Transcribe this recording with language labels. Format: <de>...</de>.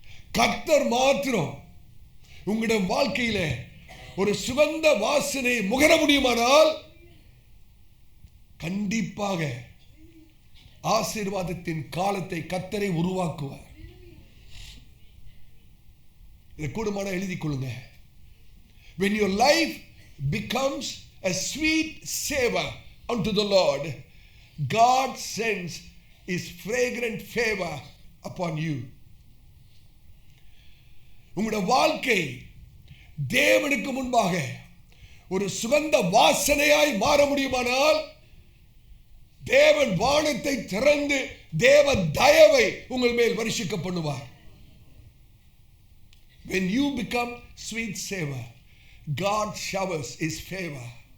<ta>கர்த்தர் மாத்திரம் உங்களுடைய வாழ்க்கையில ஒரு சுகந்த வாசனை முகர முடியுமானால் கண்டிப்பாக ஆசீர்வாதத்தின் காலத்தை கர்த்தரை உருவாக்குவார். இதை கூடுமான எழுதிக் கொள்ளுங்க.</ta> <en>When your life becomes a sweet savor unto the Lord, God sends His fragrant favor upon you.</en> <ta>உங்களுடைய வாழ்க்கை தேவனுக்கு முன்பாக ஒரு சுகந்த வாசனையாய் மாற முடியுமானால் தேவன் வானத்தை திறந்து தேவ தயவை உங்கள் மேல் வருஷிக்க பண்ணுவார்.</ta> <en>When you become sweet savor, God showers his favor.</en>